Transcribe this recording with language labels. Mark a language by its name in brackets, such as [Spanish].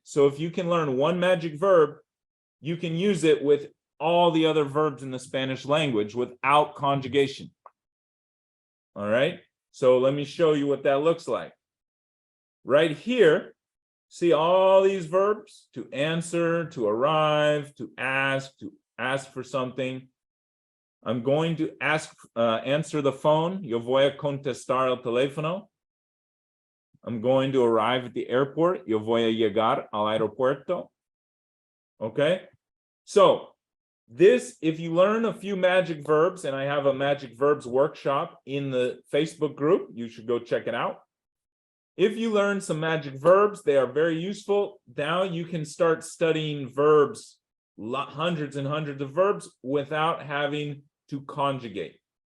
[English] So if you can learn one magic verb, you can use it with all the other verbs in the Spanish language without conjugation. All right? So let me show you what that looks like. Right here, see all these verbs: to answer, to arrive, to ask for something. I'm going to answer the phone. [Spanish] Yo voy a contestar el teléfono. [English] I'm going to arrive at the airport. [Spanish] Yo voy a llegar al aeropuerto. [English] Okay? So this, if you learn a few magic verbs, and I have a magic verbs workshop in the Facebook group, you should go check it out. If you learn some magic verbs, they are very useful. Now you can start studying verbs, hundreds and hundreds of verbs, without having to conjugate.